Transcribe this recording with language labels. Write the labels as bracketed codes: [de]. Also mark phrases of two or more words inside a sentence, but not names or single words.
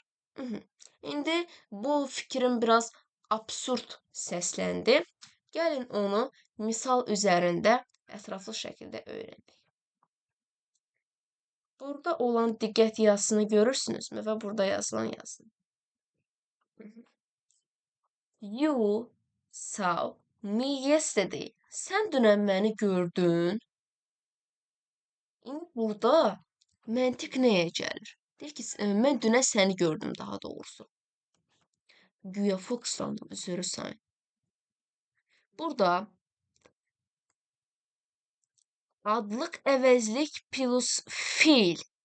[az] İndi bu fikrim biraz absurd səsləndi. Gəlin onu misal üzərində ətraflı şəkildə öyrənək. Burada olan diqqət yazısını görürsünüzmü və burada yazılan yazını. [en] You saw me yesterday. [az] Sən dünən məni gördün. İndi burada məntiq nəyə gəlir? Deyir ki, mən dünən səni gördüm daha doğrusu. Güya fokuslandım, üzrü sayın. Burada adlıq əvəzlik plus fiil.